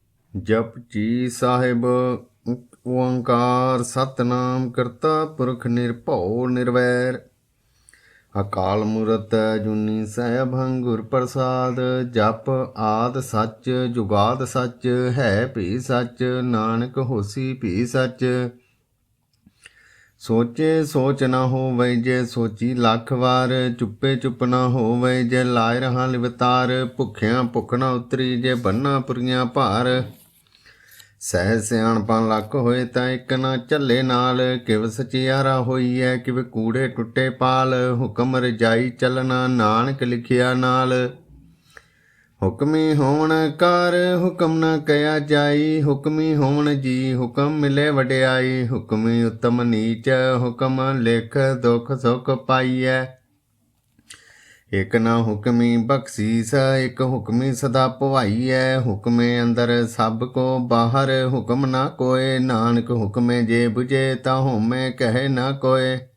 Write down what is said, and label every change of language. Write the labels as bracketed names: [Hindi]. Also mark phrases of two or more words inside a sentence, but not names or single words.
[Punjabi] ਜਪਜੀ ਸਾਹਿਬ ਓਅੰਕਾਰ ਸਤਿਨਾਮ ਕਰਤਾ ਪੁਰਖ ਨਿਰਭਉ ਨਿਰਵੈਰ ਅਕਾਲ ਮੂਰਤ ਜੂਨੀ ਸੈਭੰ ਗੁਰ ਪ੍ਰਸਾਦ ਜਪ ਆਦ ਸਚ ਜੁਗਾਦ ਸਚ ਹੈ ਭੀ ਸਚ ਨਾਨਕ ਹੋਸੀ ਭੀ ਸਚ ਸੋਚੇ ਸੋਚ ਨ ਹੋਵੈ ਜੇ ਸੋਚੀ ਲਖ ਵਾਰ ਚੁਪੈ ਚੁਪ ਨ ਹੋਵੈ ਜੇ ਲਾਏ ਰਹਾ ਲਿਵਤਾਰ ਭੁਖਿਆ ਭੁਖ ਨ ਉਤਰੀ ਜੇ ਬੰਨਾ ਪੁਰੀਆਂ ਭਾਰ ਸਹਿ ਸਿਆਣਪਾਂ ਲੱਖ ਹੋਏ ਤਾਂ ਇੱਕ ਨਾ ਝੱਲੇ ਨਾਲ ਕਿਵ ਸਚਿਆਰਾ ਹੋਈ ਹੈ ਕਿਵ ਕੂੜੇ ਟੁੱਟੇ ਪਾਲ ਹੁਕਮ ਰਜਾਈ ਚੱਲਣਾ ਨਾਨਕ ਲਿਖਿਆ ਨਾਲ ਹੁਕਮੀ ਹੋਵਣ ਕਾਰ ਹੁਕਮ ਨਾ ਕਹਿਆ ਜਾਈ ਹੁਕਮੀ ਹੋਵਣ ਜੀ ਹੁਕਮ ਮਿਲੇ ਵਡਿਆਈ ਹੁਕਮੀ ਉਤਮ ਨੀਚ ਹੁਕਮ ਲਿਖ ਦੁਖ ਸੁਖ ਪਾਈਐ ਇੱਕ ਨਾ ਹੁਕਮੀ ਬਖਸ਼ੀਸ ਇੱਕ ਹੁਕਮੀ ਸਦਾ ਭਵਾਈਐ ਹੁਕਮੇ ਅੰਦਰ ਸਭ ਕੋ ਬਾਹਰ ਹੁਕਮ ਨਾ ਕੋਏ ਨਾਨਕ ਹੁਕਮੇ ਜੇ ਬੁਝੇ ਤਾਂ ਹੋਮੇ ਕਹੇ ਨਾ ਕੋਏ